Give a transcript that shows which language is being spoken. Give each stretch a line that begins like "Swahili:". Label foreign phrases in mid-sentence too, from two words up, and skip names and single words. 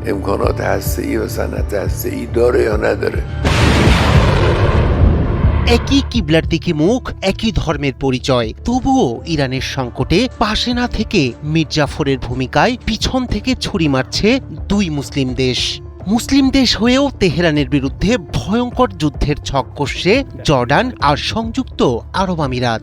Persian: امکانات هسته‌ای و صنعت هسته‌ای داره یا نداره.
Bangla: একই কিবলার দিকে মুখ, একই ধর্মের পরিচয়, তবুও ইরানের সংকটে পাশে না থেকে মীর জাফরের ভূমিকায় পিছন থেকে ছুরি মারছে দুই মুসলিম দেশ। মুসলিম দেশ হয়েও তেহরানের বিরুদ্ধে ভয়ঙ্কর যুদ্ধের ছক কষছে জর্ডান আর সংযুক্ত আরব আমিরাত।